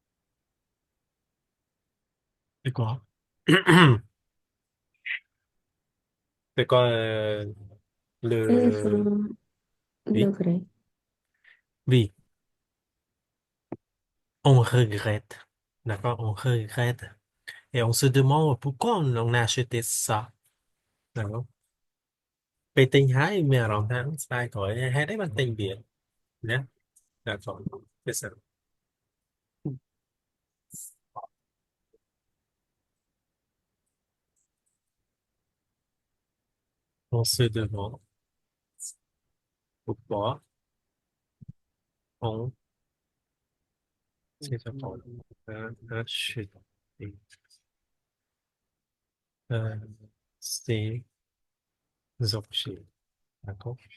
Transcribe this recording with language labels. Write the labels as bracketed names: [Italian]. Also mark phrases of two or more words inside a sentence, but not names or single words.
[French] C'est quoi? C'est quoi le... Oui, Regret. oui, on regrette. D'accord? On regrette. Et on se demande pourquoi on a acheté ça. D'accord? [Khmer] ពេលទិញហើយមានអារម្មណ៍ថាស្ដាយក្រោយហេតុអីបានទិញវាណា [French] d'accord c'est ça on se demande pourquoi on a acheté euh, ces objets. D'accord?